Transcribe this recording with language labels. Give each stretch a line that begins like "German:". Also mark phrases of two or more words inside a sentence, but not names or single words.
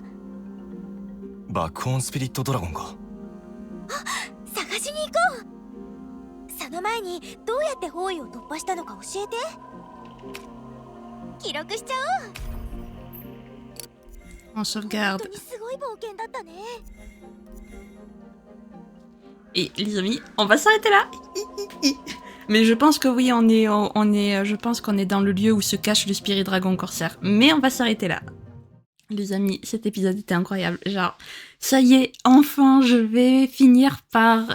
Japanese: バックホーンスピリットドラゴンが。探しに行こう。その前にどうやって包囲を突破したのか教えて。記録しちゃおう。
French: On
Japanese: 本
French: sauvegarde.
Japanese: 当にすごい冒険だったね。
French: Et les amis, on va s'arrêter là. Mais je pense que oui, je pense qu'on est dans le lieu où se cache le Spirit Dragon Corsair. Mais on va s'arrêter là. Les amis, cet épisode était incroyable. Genre, ça y est, enfin, je vais finir par...